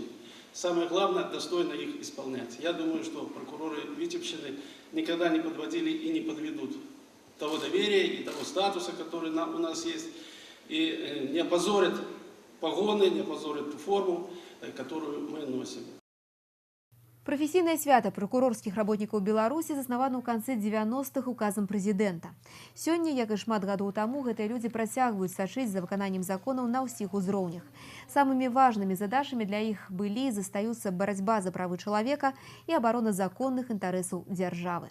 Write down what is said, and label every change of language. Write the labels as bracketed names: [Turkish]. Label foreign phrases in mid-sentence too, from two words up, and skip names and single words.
[Russian] Самое главное – достойно их исполнять. Я думаю, что прокуроры Витебщины никогда не подводили и не подведут того доверия и того статуса, который у нас есть, и не опозорят погоны, не опозорят ту форму, которую мы носим. [Belarusian] Прафесійнае свята прокурорскіх работнікаў Беларусі заснавана ў канцы 90-х указам прэзідэнта. Сёння, як і шмат гадоў таму, гэтыя людзі працягваюць сачыць за выкананнем законаў на ўсіх узроўнях. Самымі важнымі задачамі для іх былі і застаюцца барацьба за правы чалавека і абарона законных інтарэсаў дзяржавы.